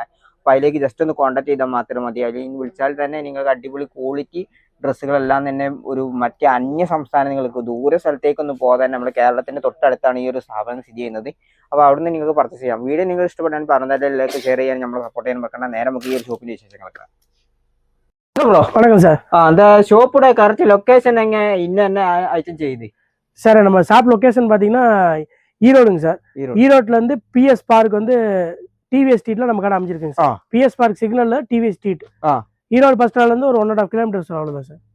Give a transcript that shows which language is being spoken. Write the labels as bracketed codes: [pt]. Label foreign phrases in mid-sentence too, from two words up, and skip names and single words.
[ml] അപ്പോൾ അതിലേക്ക് ജസ്റ്റ് ഒന്ന് കോൺടാക്ട് ചെയ്താൽ മാത്രം മതി. അല്ലെങ്കിൽ വിളിച്ചാൽ തന്നെ നിങ്ങൾക്ക് അടിപൊളി ക്വാളിറ്റി ഡ്രസ്സുകളെല്ലാം തന്നെ ഒരു മറ്റേ അന്യ സംസ്ഥാനങ്ങൾക്ക് ദൂര സ്ഥലത്തേക്കൊന്നും പോകാതെ നമ്മുടെ കേരളത്തിന്റെ തൊട്ടടുത്താണ് ഈ ഒരു സ്ഥാപനം സ്ഥിതി ചെയ്യുന്നത്. അപ്പോൾ അവിടുന്ന് നിങ്ങൾക്ക് പർച്ചേസ് ചെയ്യാം. വീഡിയോ നിങ്ങൾ ഇഷ്ടപ്പെട്ടാൽ പറഞ്ഞാൽ എല്ലാവർക്കും ഷെയർ ചെയ്യാൻ നമ്മൾ സപ്പോർട്ട് ചെയ്യാൻ വെക്കണം. നേരെ നമുക്ക് ഈ ഒരു ഷോപ്പിന്റെ വിശേഷങ്ങളൊക്കെ. [ta] வணக்கம் சார். அந்த ஷோப்போட கரெக்ட் லொகேஷன் எங்க இன்ன ஐட்டம் செய்யுது சார்? நம்ம ஷாப் லொகேஷன் பாத்தீங்கன்னா ஈரோடுங்க சார். ஈரோட்ல இருந்து PS பார்க் வந்து TVS ஸ்ட்ரீட்ல நம்ம கடை அமைஞ்சிருக்குங்க சார். PS பார்க் சிக்னல்ல TVS ஸ்ட்ரீட். ஈரோடு பஸ் ஸ்டாண்ட்ல இருந்து ஒரு 1.5 கிலோமீட்டர் அவ்வளவுதான் சார்.